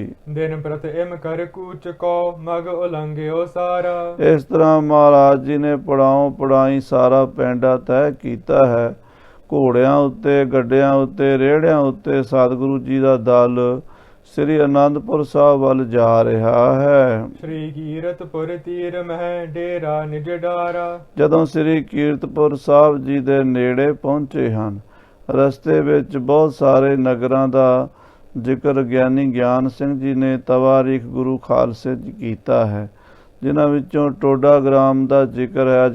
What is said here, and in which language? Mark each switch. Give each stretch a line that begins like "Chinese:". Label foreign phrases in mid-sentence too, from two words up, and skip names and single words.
Braj: ਦਿਨ ਪ੍ਰਤ ਇਮ ਕਰ ਕੂਚ ਕੋ, ਮਗ ਉਲੰਘਿਓ ਸਾਰਾ।
Punjabi: ਇਸ ਤਰ੍ਹਾਂ ਮਹਾਰਾਜ ਜੀ ਨੇ ਪੜਾਉ ਪੜਾਈ ਸਾਰਾ ਪੈਂਡਾ ਤੈਅ ਕੀਤਾ ਹੈ। ਘੋੜਿਆਂ ਉੱਤੇ, ਗੱਡਿਆਂ ਉੱਤੇ, ਰੇਹੜਿਆਂ ਉੱਤੇ ਸਤਿਗੁਰੂ ਜੀ ਦਾ ਦਲ ਸ੍ਰੀ ਅਨੰਦਪੁਰ ਸਾਹਿਬ ਵੱਲ ਜਾ ਰਿਹਾ ਹੈ।
Braj: श्री कीरतपुर तीर मह डेरा निज डारा।
Punjabi: ਜਦੋਂ ਸ੍ਰੀ ਕੀਰਤਪੁਰ ਸਾਹਿਬ ਜੀ ਦੇ ਨੇੜੇ ਪਹੁੰਚੇ ਹਨ, ਰਸਤੇ ਵਿੱਚ ਬਹੁਤ ਸਾਰੇ ਨਗਰਾਂ ਦਾ ਜ਼ਿਕਰ ਗਿਆਨੀ ਗਿਆਨ ਸਿੰਘ ਜੀ ਨੇ ਤਵਾਰੀਖ ਗੁਰੂ ਖਾਲਸੇ ਜੀ ਕੀਤਾ ਹੈ, ਜਿਨ੍ਹਾਂ ਵਿੱਚੋਂ ਟੋਡਾ ਗ੍ਰਾਮ ਦਾ ਜ਼ਿਕਰ ਹੈ।